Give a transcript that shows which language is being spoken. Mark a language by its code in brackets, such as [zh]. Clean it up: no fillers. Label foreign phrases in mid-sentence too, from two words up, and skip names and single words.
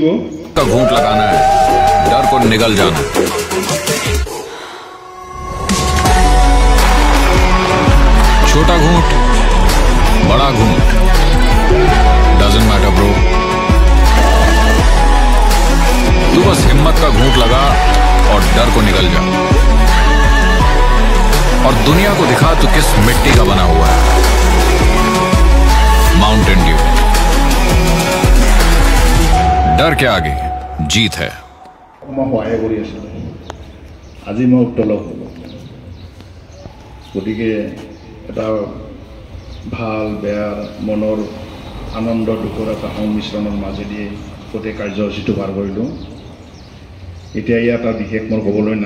[hi] घूँट लगाना है, डर को निगल जाना। छोटा घूंट बड़ा घूंट [en] doesn't matter bro, [hi] तू बस हिम्मत का घूंट लगा और डर को निगल जा और दुनिया को दिखा तू किस मिट्टी का बना हुआ है। माउंटेन ड्यू, डर के आगे जीत है। [as] আজি মই উত্তোলক হলো, গতিকে এটা ভাল বেয়া মনৰ আনন্দ দুখৰ এটা সংমিশ্ৰণৰ মাজেদি গোটেই কাৰ্যসূচীটো পাৰ কৰিলোঁ। এতিয়া ইয়াত এটা বিশেষ মোৰ ক'বলৈ নাই।